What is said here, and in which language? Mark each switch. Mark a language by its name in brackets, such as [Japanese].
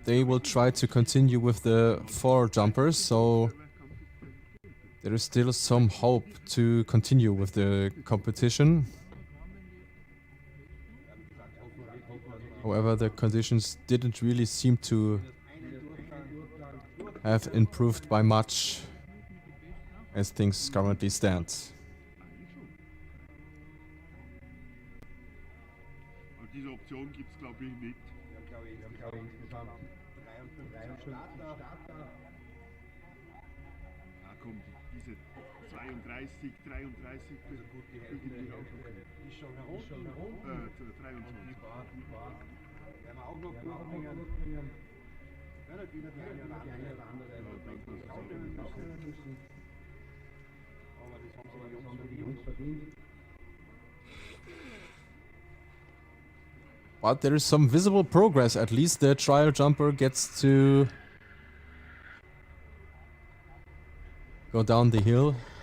[English] they will try to continue with the 4 jumpers, so there is still some hope to continue with the competition. However, the conditions didn't really seem to have improved by much as things currently stand. [German] Aber diese Option gibt es, glaube ich, nicht. Wir haben, glaube ich, insgesamt 53 Starter. Ja, komm, diese 32, 33. Also gut, die Hälfte ist schon herum. 23. Werden wir auch noch durchbringen. Wenn halt wieder die eine oder andere aufnehmen müssen. Aber das haben die Jungs verdient. [English] But there is some visible progress. At least the trial jumper gets to go down the hill.